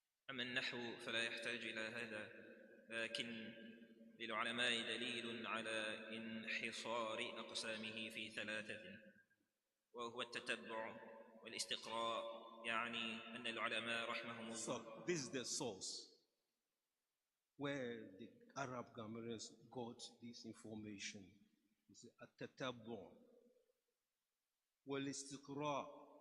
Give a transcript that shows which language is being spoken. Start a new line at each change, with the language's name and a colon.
Arabic: أما النحو فلا يحتاج إلى هذا، لكن للعلماء دليل على انحصار أقسامه في ثلاثة، وهو التتبع والاستقراء، يعني أن العلماء رحمهم الله.
English: So this is the source where the Arab grammarians got this information. It's
Arabic: التتبع والاستقراء.